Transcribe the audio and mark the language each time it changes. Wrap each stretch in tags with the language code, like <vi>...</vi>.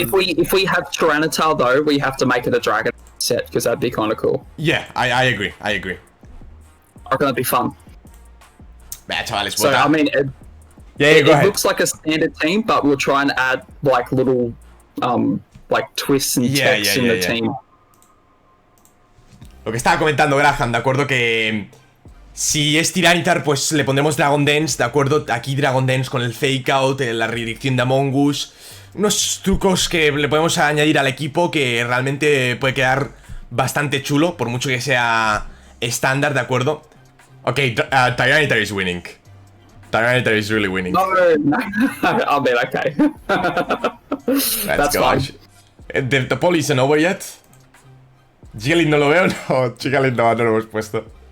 <en>If we have Tyranitar though, we have to make it a dragon set because that'd be kind of cool. Yeah, I agree. I reckon that'd be fun.</en> <es>Bah, chavales,</es> <en>so I mean, go ahead. It looks like a standard team, but we'll try and add like little like twists and texts in the team.</en> <es>Lo que estaba comentando Graham, de acuerdo, que si es Tiranitar, pues le pondremos Dragon Dance, de acuerdo. Aquí Dragon Dance con el Fake Out, la redirección de Among Us. Unos trucos que le podemos añadir al equipo que realmente puede quedar bastante chulo, por mucho que sea estándar, de acuerdo.</es> <en>Ok, Tiranitar is winning. Tiranitar is really winning. No. I mean, okay. That's fine. The poll isn't over yet.</en> <es>Jigglypuff no lo veo, no, Jigglypuff no lo hemos puesto.</es>